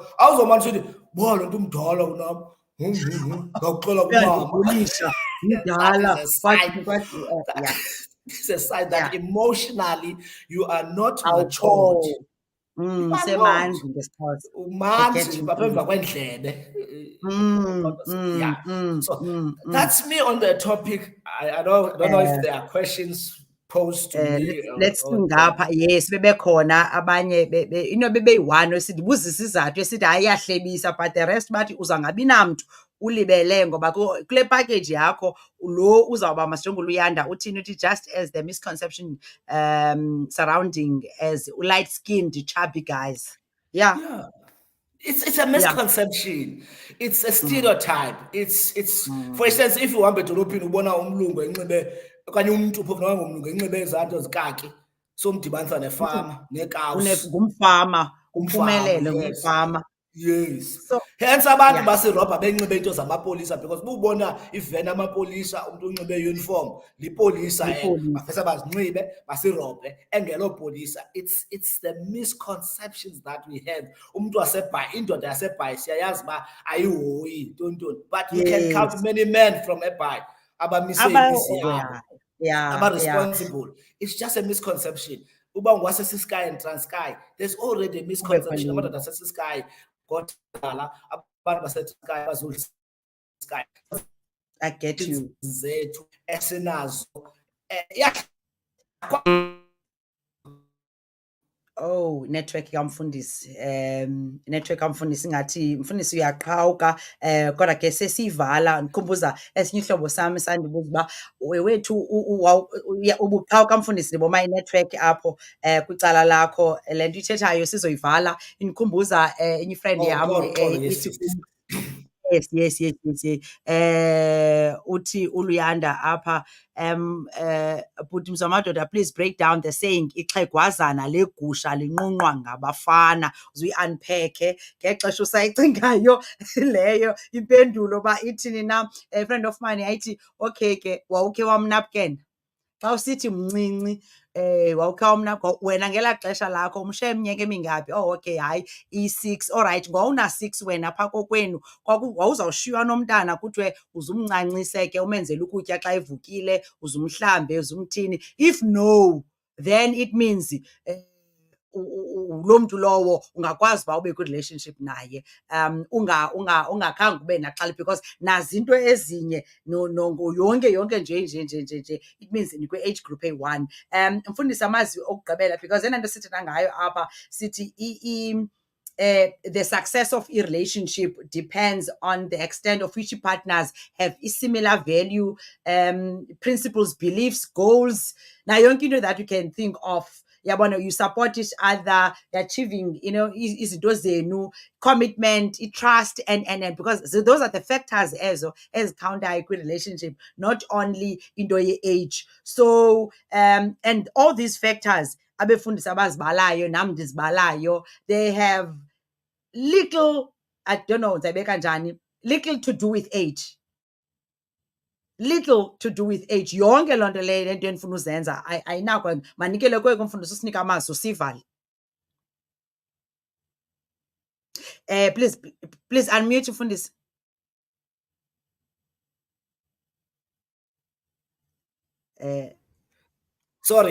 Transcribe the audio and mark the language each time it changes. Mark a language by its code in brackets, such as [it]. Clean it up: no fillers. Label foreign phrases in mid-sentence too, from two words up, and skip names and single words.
[en] I was on saying, this is a sign that emotionally you are not matured. So that's me on the topic. I don't know if there are questions posed to me. Let's think up. Yes, [xh] bebekhona abanye bebeyi-one esithi buza isizathu esithi ayahlebisa, [en] but the rest [xh] bathi uzangabi namntu ulibele ngoba kule package yakho lo uzawuba masijonge uLuyanda uthini, uthi [en] just as the misconception surrounding as light skinned chubby guys. It's a misconception. It's a stereotype. It's for instance, if you want to [xh] ubona umlungu enxibe okanye umuntu phofu noma ngumlungu enxibe izanto zikaki, somdibanisa nefama nekawusi, ngumfama uphumelele, ngumfama. [en] Yes. So, hence [xh] abantu basirobha benxibe into zamapolisa, because bubona iveni amapolisa umuntu unxibe uniform lipolisa bafisa bazinxibe basirobhe engelopolisa. [en] It's the misconceptions that we have. [xh] Umuntu waseBhayi, indoda yaseBhayi siyayazi ba ayihoyi tontoni, [en] but you can count many men from eBhayi [xh] abamise imizi yabo, [en] responsible. It's just a misconception. [xh] Uba ngwasesisky [en] and Transkei, there's already a misconception about the sky. I get you. [xh] Oh, network kamfundisi. Network kamfundisi ngathi mfundisi uyaqhawuka, kodwa ke sesivala. Ndikhumbuza esinye ihlobo sami sandibuza uba wethu ubuqhawuka mfundisi, ndiboma inetwork apho kwicala lakho, le nto ithethayo sizoyivala. Indikhumbuza enye ifriend yam yes. Uthi uLuyanda apha, bhuti mzamadoda, [en] please break down the saying [xh] ixhegwazana legusha linqunqwa ngabafana. Uzuyi-unpack ngexesha usayicingayo leyo impendulo uba ithini na. [en] A friend of mine [xh] yayithi, okay ke wawukhe wamnapukena xa usithi mncinci, wawukhe wamnapukena wena ngelaa xesha lakho umshaye iminyaka emingaphi? Oh, okay, hayi i-6. Alright, ngowuna-6 wena phaa kokwenu wawuzawushiywa nomntana kuthiwe uzumncancise ke umenzele ukutya xa evukile, uzumhlambe, uzumthini. [en] If no, then it means [xh] lo mntu lowo ungakwazi uba ube kwi-relationship naye, ungakhange ube naxhala, because nazi into ezinye yonke nje [en] it means [xh] nikwi-age group eyi-one. Mfundisi amazwi okugqibela, [en] because [xh] ena nto sithetha ngayo apha sithi [en] the success of a relationship depends on the extent of which partners have a similar value, principles, beliefs, goals. Now, [xh] yonke into [en] that you can think of, yabona, you support each other, you're achieving, you know, [xh] izinto zenu, [en] commitment, trust, and because those are the factors as counter relationship, not only into age. So and all these factors [xh] abefundisi abazibalayo nam ndizibalayo, [en] they have little, I don't know, little to do with age. Little to do with age. [xh] Yonke loo nto leyo into endifuna uzenza ayinakho, manikele kuye kumfundisi usinika amazwi sivale. [en] Please unmute mfundisi. Sorry.